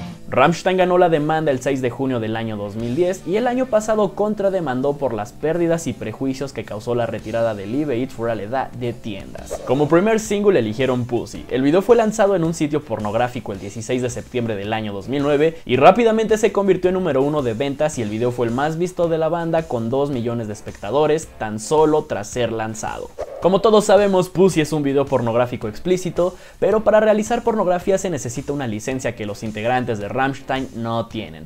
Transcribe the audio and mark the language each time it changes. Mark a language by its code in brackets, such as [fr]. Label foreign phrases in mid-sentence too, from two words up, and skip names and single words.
[es] Rammstein ganó la demanda el 6 de junio del año 2010 y el año pasado contrademandó por las pérdidas y prejuicios que causó la retirada de Liebe Ich für alle da de tiendas. Como primer single eligieron Pussy. El video fue lanzado en un sitio pornográfico el 16 de septiembre del año 2009 y rápidamente se convirtió en número 1 de ventas y el video fue el más visto de la banda con 2 millones de espectadores tan solo tras ser lanzado. Como todos sabemos, Pussy es un video pornográfico explícito, pero para realizar pornografía se necesita una licencia que los integrantes de Rammstein no tienen.